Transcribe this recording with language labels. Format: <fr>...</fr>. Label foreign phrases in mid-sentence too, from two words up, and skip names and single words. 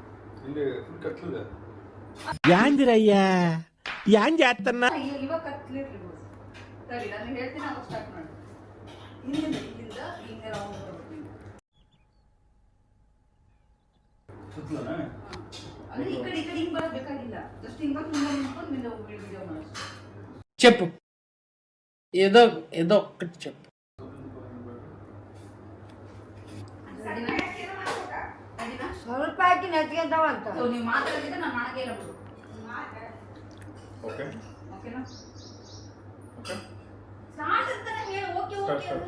<kn>ಯಾಂದಿರಯ್ಯ ಯಾನ್ ಜಾತನ್ನ ಇವಾಗ ಕತ್ಲಿರ್ಲಿ ಬಿಡು. ಸರಿ ನಾನು ಹೇಳ್ತೀನಿ, ಅವಾಗ ಸ್ಟಾರ್ಟ್ ಮಾಡು. ಹಿಂದಿಂದ ಹಿಂಗೆ ರೌಂಡ್ ಬರ್ತೀನಿ. ಅಂದ್ರೆ ಈ ಕಡೆ ಹಿಂಗ್ ಬರೋದು ಬೇಕಾಗಿಲ್ಲ. ಜಸ್ಟ್ ಹಿಂಗ್ ಬಂದು ನಿಂತ್ಕೊಂಡು ವಿಡಿಯೋ ಮಾಡು.</kn> <te>చెప్పు. ఏదో ఏదో ఒక్కటి చెప్పు.</te> <kn>ಸ್ವಲ್ಪ ಹಾಕಿ ನೆಚ್ಕೊಂತಾವ ಅಂತ. ಸೊ ನೀವು ಮಾತಾಡಿದ್ರೆ ನಾನು ಮಾಡಕ್ಕೆ ಇಲ್ಲ ಬಿಡು. ಓಕೆನಾ? ಸ್ಟಾರ್ಟ್ ಅಂತಾನೆ ಹೇಳು. ಓಕೆ ಓಕೆ.</kn>